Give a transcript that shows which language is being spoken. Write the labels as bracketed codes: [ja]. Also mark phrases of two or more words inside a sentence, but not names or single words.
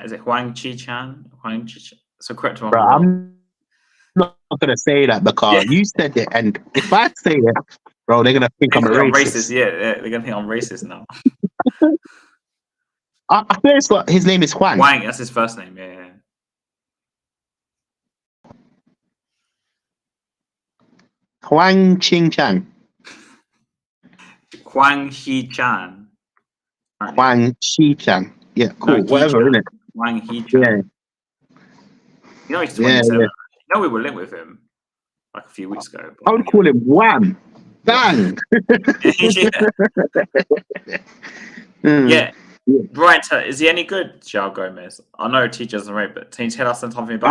[en] Is it Huang Chi-chan? Huang Chi-chan. So correct me if I'm wrong. I'm not going to say that because you said it, and if I say it, bro, they're going to think I'm a racist. Yeah, they're going to think I'm racist now. I think his name is Huang. Huang, that's his first name. Yeah. Huang Chi-chan. Huang Chi-chan. Huang Chi-chan. Yeah, cool. Whatever, isn't it? Huang Chi-chan. Yeah. He's 27. We were linked with him like a few weeks ago. I would call him Wham. Bang. Yeah. Brian, is he any good, João Gomez? I know TJ doesn't rate, but can you tell us something about him?